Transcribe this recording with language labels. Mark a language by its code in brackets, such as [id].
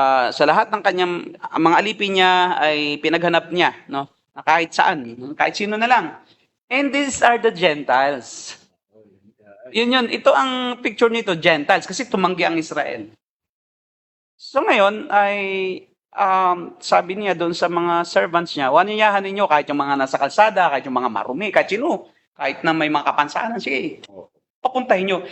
[tl] Sa lahat ng kanyang mga alipin niya ay pinaghanap niya, no? Na kahit saan, kahit sino na lang. [en] And these are the Gentiles. [tl] Yun. Ito ang picture nito, Gentiles, kasi tumanggi ang Israel. So ngayon ay sabi niya doon sa mga servants niya, waniyahan ninyo kahit yung mga nasa kalsada, kahit yung mga marumi, kahit sino, kahit na may mga kapansanan, sige, papuntahin nyo.